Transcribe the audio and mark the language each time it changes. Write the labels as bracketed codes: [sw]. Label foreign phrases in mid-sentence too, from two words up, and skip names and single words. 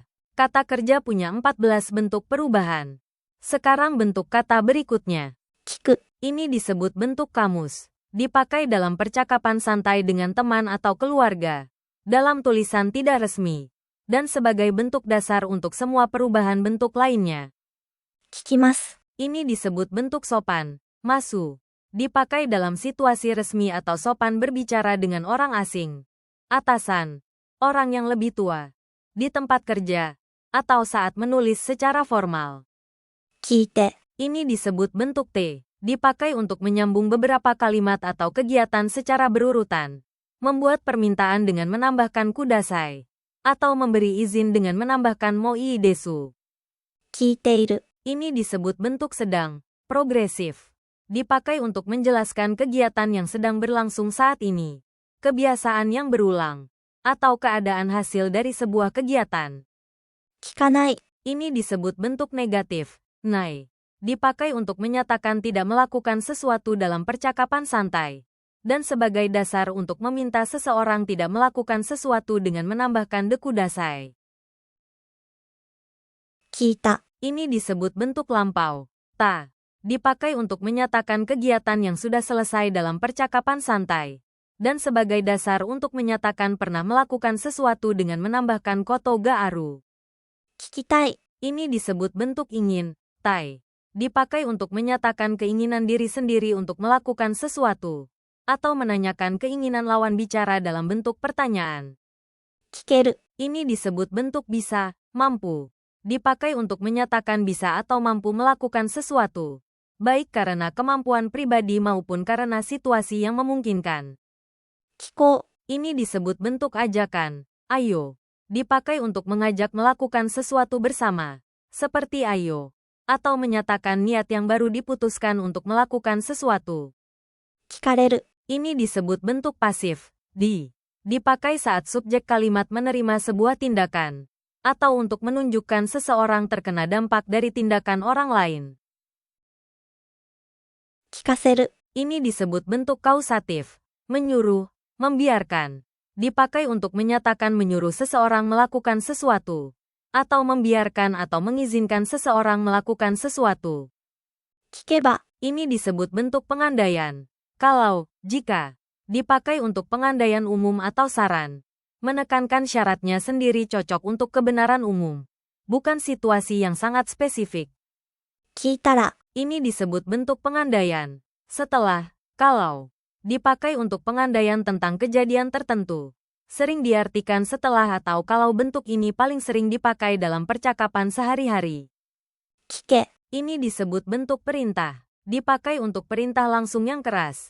[id] Kata kerja punya 14 bentuk perubahan. Sekarang bentuk kata berikutnya. [ja] 聞く、 [id] Ini disebut bentuk kamus. Dipakai dalam percakapan santai dengan teman atau keluarga. Dalam tulisan tidak resmi. Dan sebagai bentuk dasar untuk semua perubahan bentuk lainnya. [ja] 聞きます。 [id] Ini disebut bentuk sopan. Masu. Dipakai dalam situasi resmi atau sopan berbicara dengan orang asing. Atasan. Orang yang lebih tua. Di tempat kerja. Atau saat menulis secara formal. [ja] 聞いて、 [id] Ini disebut bentuk T. Dipakai untuk menyambung beberapa kalimat atau kegiatan secara berurutan. Membuat permintaan dengan menambahkan kudasai. Atau memberi izin dengan menambahkan [ja] もいいです. 聞いている、 [id] Ini disebut bentuk sedang, progresif. Dipakai untuk menjelaskan kegiatan yang sedang berlangsung saat ini. Kebiasaan yang berulang. Atau keadaan hasil dari sebuah kegiatan. [ja] 聞かない、 [id] Ini disebut bentuk negatif, nai. Dipakai untuk menyatakan tidak melakukan sesuatu dalam percakapan santai. Dan sebagai dasar untuk meminta seseorang tidak melakukan sesuatu dengan menambahkan [ja] でください. 聞いた、 [id] Ini disebut bentuk lampau, ta. Dipakai untuk menyatakan kegiatan yang sudah selesai dalam percakapan santai. Dan sebagai dasar untuk menyatakan pernah melakukan sesuatu dengan menambahkan [ja] ことがある. 聞きたい、 [id] Ini disebut bentuk ingin, tai. Dipakai untuk menyatakan keinginan diri sendiri untuk melakukan sesuatu. Atau menanyakan keinginan lawan bicara dalam bentuk pertanyaan. [ja] 聞ける、 [id] Ini disebut bentuk bisa, mampu. Dipakai untuk menyatakan bisa atau mampu melakukan sesuatu. Baik karena kemampuan pribadi maupun karena situasi yang memungkinkan. [ja] 聞こう、 [id] Ini disebut bentuk ajakan, ayo. Dipakai untuk mengajak melakukan sesuatu bersama. Seperti ayo. Atau menyatakan niat yang baru diputuskan untuk melakukan sesuatu. [ja] 聞かれる、 [id] Ini disebut bentuk pasif, di. Dipakai saat subjek kalimat menerima sebuah tindakan. Atau untuk menunjukkan seseorang terkena dampak dari tindakan orang lain. [ja] 聞かせる、 [id] Ini disebut bentuk kausatif, menyuruh, membiarkan. Dipakai untuk menyatakan menyuruh seseorang melakukan sesuatu. Atau membiarkan atau mengizinkan seseorang melakukan sesuatu. [ja] 聞けば、 [id] Ini disebut bentuk pengandaian. Kalau, jika, dipakai untuk pengandaian umum atau saran. Menekankan syaratnya sendiri cocok untuk kebenaran umum. Bukan situasi yang sangat spesifik. [ja] 聞いたら、 [id] Ini disebut bentuk pengandaian. Setelah, kalau, dipakai untuk pengandaian tentang kejadian tertentu. Sering diartikan setelah atau kalau bentuk ini paling sering dipakai dalam percakapan sehari-hari. [ja] 聞け、 [id] Ini disebut bentuk perintah. Dipakai untuk perintah langsung yang keras.